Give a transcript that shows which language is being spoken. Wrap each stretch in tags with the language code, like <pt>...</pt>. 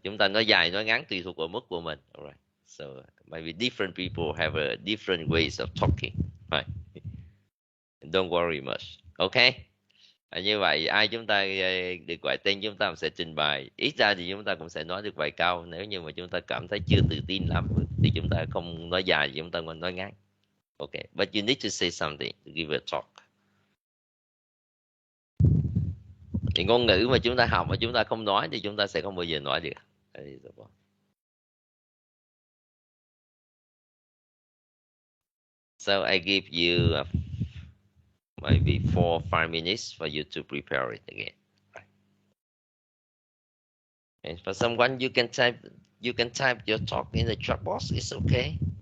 <vi>Chúng ta nói dài nói ngắn tùy thuộc vào mức của mình.</vi> <en>Alright. So maybe different people have a different ways of talking. Right. Don't worry much. Okay.</en> <vi>Như vậy ai chúng ta được gọi tên chúng ta sẽ trình bày. Ít ra thì chúng ta cũng sẽ nói được vài câu. Nếu như mà chúng ta cảm thấy chưa tự tin lắm thì chúng ta không nói dài, chúng ta còn nói ngắn.</vi> <en>Okay. But you need to say something to give a talk.</en> <vi>Thì ngôn ngữ mà chúng ta học mà chúng ta không nói thì chúng ta sẽ không bao giờ nói được.</vi> <en>So I give you maybe 4 or 5 minutes for you to prepare it again. Right. And for someone, you can type your talk in the chat box. It's okay.</en>